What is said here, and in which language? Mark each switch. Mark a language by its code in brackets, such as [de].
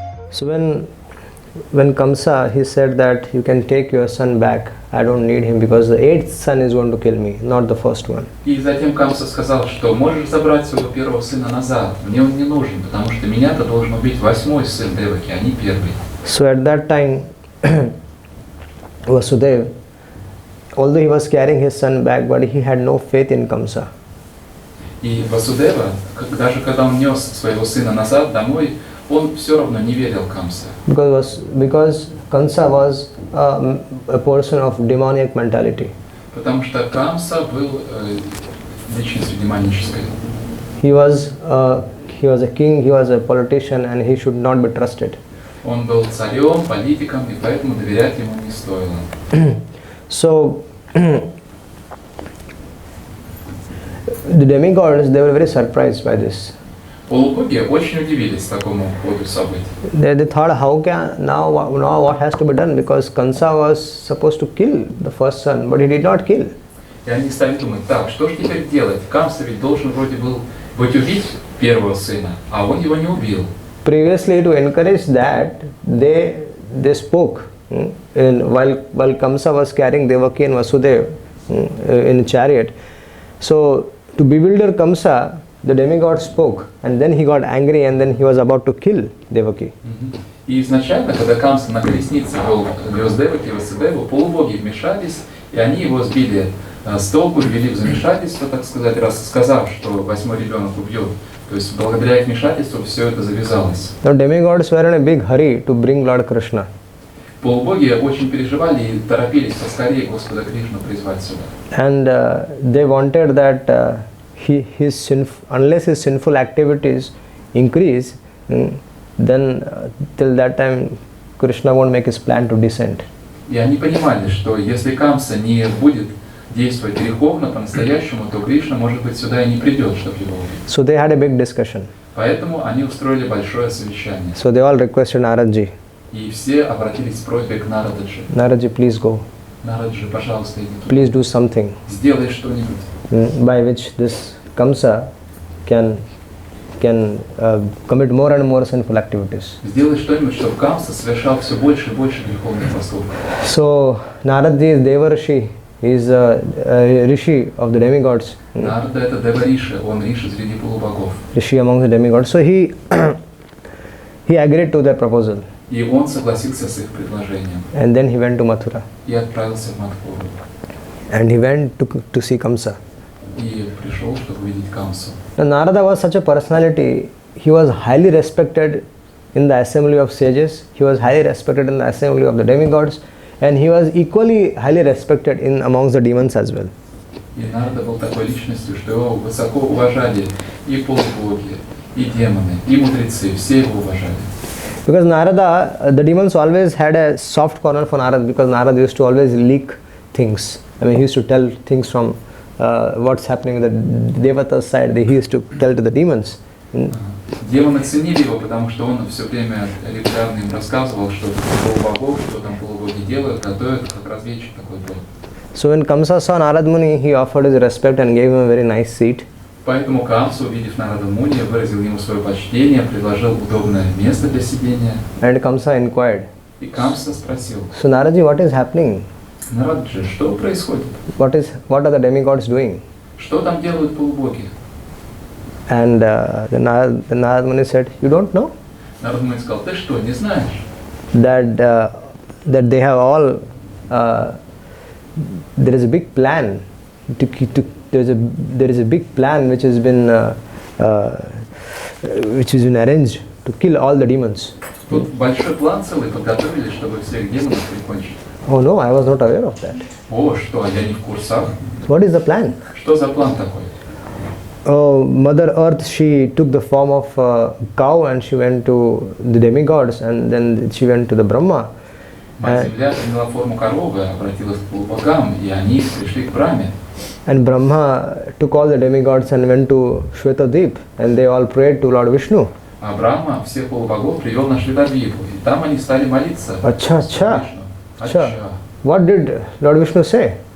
[en] So when Kamsa, he said that you can take your son back. I don't need him because the eighth son is going to kill me, not the first one. [ru] И затем Камса сказал, что можешь забрать своего первого сына назад. Мне он не нужен, потому что меня-то должен убить восьмой сын Деваки, а не первый. [en] So at that time, Vasudeva, although he was carrying his son back, but he had no faith in Kamsa. [ru] И Васудева, даже когда он нес своего сына назад домой, он все равно не верил Камсе. [en] Because Kamsa was a person of demoniac mentality. [ru] Потому что Камса был личностью демонической. [en] He was a king, he was a politician, and he should not be trusted. [ru] Он был царем, политиком, и поэтому доверять ему не стоило. [en] So the demigods, they were very surprised by this. [ru] Полубоги очень удивились такому ходу событий. [en] They thought, how can now what has to be done, because Kamsa was supposed to kill the first son, but he did not kill. [ru] И они стали думать, так, что же теперь делать? Камса ведь должен вроде был убить первого сына, а он его не убил. [en] Previously, to encourage that, they spoke while Kamsa was carrying Devaki and Vasudeva in a chariot. So to bewilder Kamsa, the demigod spoke, and then he got angry, and then he was about to kill Devaki. [ru] И изначально, когда Камса на колеснице вез Деваки и Васудеву, полубоги вмешались, и они его сбили с толку, ввели в замешательство, так сказать, сказав, что восьмой ребенок убьет. То есть благодаря их вмешательству все это завязалось. [en] The demigods were in a big hurry to bring Lord Krishna. [ru] Полубоги очень переживали и торопились поскорее Господа Кришну призвать сюда. [en] And they wanted that unless his sinful activities increase, then till that time Krishna won't make his plan to descend. [ru] И они понимали, что если Камса не будет действовать греховно по-настоящему, то Кришна, может быть, сюда и не придет, чтобы его убить. [en] So they had a big discussion. [ru] Поэтому они устроили большое совещание. [en] So they all requested Naradji. [ru] И все обратились с просьбой к Нарададжи. [en] Naradji, please go. [ru] Нарададжи, пожалуйста, иди туда. [en] Please do something. [ru] Сделай что-нибудь. [en] By which this Kamsa can commit more and more sinful activities. [ru] Сделай что-нибудь, чтобы Камса совершал все больше и больше греховных поступков. [en] So Naradji is Deva Rishi. He is a rishi of the demigods. [ru] Нарада это Дева Риши, он Риши среди полубогов. [en] Rishi among the demigods. So he agreed to their proposal. [ru] И он согласился с их предложением. [en] And then he went to Mathura. [ru] И отправился в Мадхуру. [en] And he went to see Kamsa. [ru] И пришел, чтобы увидеть Камсу. [en] Now, Narada was such a personality. He was highly respected in the assembly of sages. He was highly respected in the assembly of the demigods. And he was equally highly respected amongst the demons as well. [ru] И Нарада был такой личностью, что его высоко уважали и полубоги, и демоны, и мудрецы, все его уважали. [en] Because Narada, the demons always had a soft corner for Narada, because Narada used to always leak things. I mean, he used to tell things from what's happening with the Devata's side. He used to tell to the demons. [ru] Демоны ценили его, потому что он все время регулярно им рассказывал, что полубогов, что там полубоги делают, готовят, как разведчик такой был. [en] So when Kamsa saw Narad Muni, he offered his respect and gave him a very nice seat. [ru] Поэтому Камса, увидев Нарада Муни, выразил ему свое почтение, предложил удобное место для сидения. [en] And Kamsa inquired. [ru] И Камса спросил: [en] So Naradji, what is happening? [ru] Нарададжи, что происходит? [en] What are the demigods doing? [ru] Что там делают полубоги? [en] And the Narad Muni said, you don't know? [ru] Нарад Муни сказал: ты что, не знаешь? [en] That they have all, there is a big plan there is a big plan which has been arranged to kill all the demons. [ru] Тут большой план целый подготовили, чтобы всех демонов прикончить. [en] Oh no, I was not aware of that. [ru] О, что, я не в курсах. [en] What is the plan? [ru] Что за план такой? [en] Oh, Mother Earth, she took the form of a cow and she went to the demigods, and then she went to the Brahma. [ru] Мать-Земля приняла форму коровы, обратилась к полубогам, и они пришли к Брахме. [en] And Brahma took all the demigods and went to Shvetadvip, and they all prayed to Lord Vishnu. [ru] А Брахма всех полубогов привел на Шветадвипу, и там они стали молиться. [hi] Acha. [en] What did Lord Vishnu say?